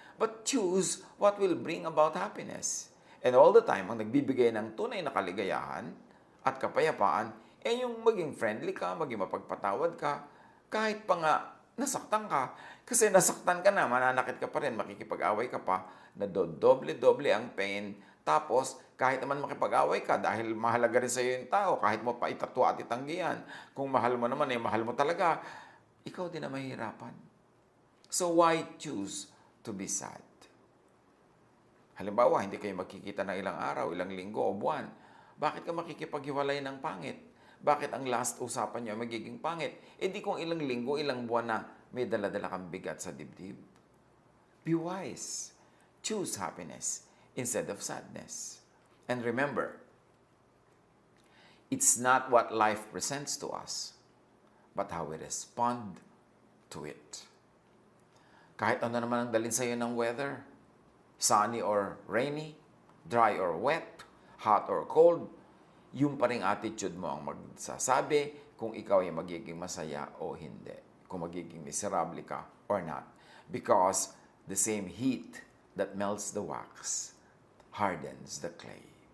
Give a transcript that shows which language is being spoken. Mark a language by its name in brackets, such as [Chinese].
[English] But choose what will bring about happiness. And all the time, [Filipino] ang nagbibigay ng tunay na kaligayahan at kapayapaan, yung maging friendly ka, maging mapagpatawad ka, kahit pa nga nasaktan ka. Kasi nasaktan ka na, mananakit ka pa rin, makikipag-away ka pa, na doble-doble ang pain. Tapos, kahit naman makipag-away ka, dahil mahalaga rin sa iyo yung tao, kahit mo pa itatwa at itanggihan, kung mahal mo naman, mahal mo talaga, ikaw din na mahirapan. [English] So, why choose to be sad? [Filipino] Halimbawa, hindi kayo magkikita ng ilang araw, ilang linggo o buwan. Bakit ka makikipaghiwalay ng pangit? Bakit ang last usapan niyo magiging pangit? E di kung ilang linggo, ilang buwan na may dala-dala kang bigat sa dibdib. [English] Be wise. Choose happiness instead of sadness. And remember, it's not what life presents to us, but how we respond to it. [Filipino] Kahit ano naman ang dalhin sa iyo ng weather, [English] sunny or rainy, dry or wet, hot or cold, [Filipino] yung pa ring attitude mo ang magsasabi kung ikaw ay magiging masaya o hindi. Kung magiging miserable ka [English] or not. Because the same heat that melts the wax hardens the clay.